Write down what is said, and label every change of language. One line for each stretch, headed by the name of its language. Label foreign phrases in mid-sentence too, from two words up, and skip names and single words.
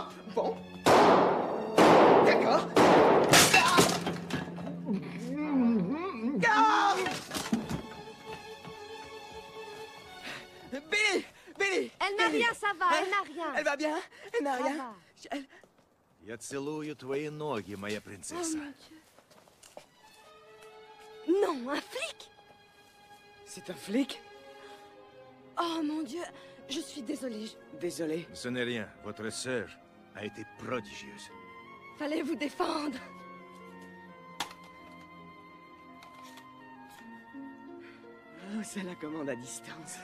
French: Bon. D'accord. Ah! Billy! Billy! Elle n'a rien, ça va, elle n'a rien. Elle va bien? Elle n'a Ça rien? va.
Russian: Я целую твои ноги, моя принцесса.
French: Non, un flic? C'est un flic? Oh mon Dieu, je suis désolée. Désolé. Ce n'est rien. Votre sœur a été prodigieuse. Fallait vous défendre. Oh, c'est la commande à distance.